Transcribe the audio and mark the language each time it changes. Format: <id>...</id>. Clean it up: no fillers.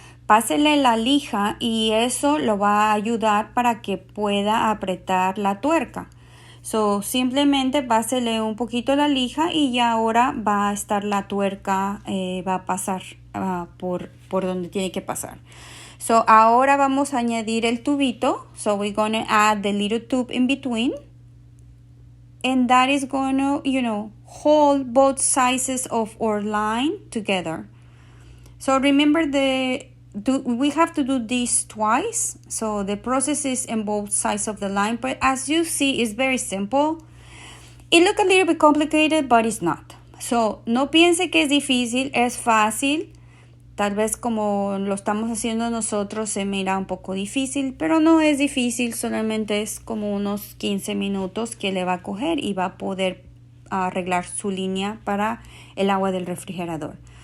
<es>Pásele la lija y eso lo va a ayudar para que pueda apretar la tuerca. So, simplemente pásele un poquito la lija y ya ahora va a estar la tuerca, va a pasar por donde tiene que pasar. So, ahora vamos a añadir el tubito.</es> <en>So, we're going to add the little tube in between. And that is going to, hold both sizes of our line together. So, remember we have to do this twice, so the process is in both sides of the line, but as you see, it's very simple. It looks a little bit complicated, but it's not.</en> <es>So, no piense que es difícil, es fácil. Tal vez como lo estamos haciendo nosotros se mira un poco difícil, pero no es difícil, solamente es como unos 15 minutos que le va a coger y va a poder arreglar su línea para el agua del refrigerador.</es>